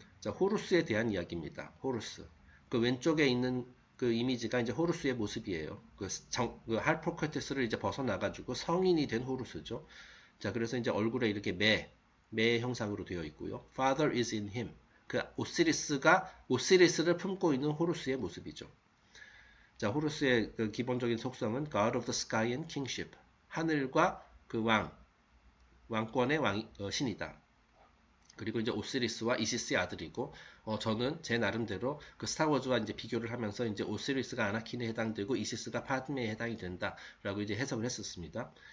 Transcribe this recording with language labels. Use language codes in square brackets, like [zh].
[ko] 자, 호루스에 대한 이야기입니다. 호루스. 그 왼쪽에 있는 그 이미지가 이제 호루스의 모습이에요. 그 할포크테스를 이제 벗어나가지고 성인이 된 호루스죠. 자, 그래서 이제 얼굴에 이렇게 매 형상으로 되어 있고요. [en] Father is in him. [ko] 그 오시리스를 품고 있는 호루스의 모습이죠. 자, 호루스의 그 기본적인 속성은 [en] God of the Sky and Kingship. [ko] 하늘과 그 왕권의 신이다. 그리고 이제 오시리스와 이시스의 아들이고, 저는 제 나름대로 그 스타워즈와 이제 비교를 하면서 이제 오시리스가 아나킨에 해당되고 이시스가 파드메에 해당이 된다라고 이제 해석을 했었습니다.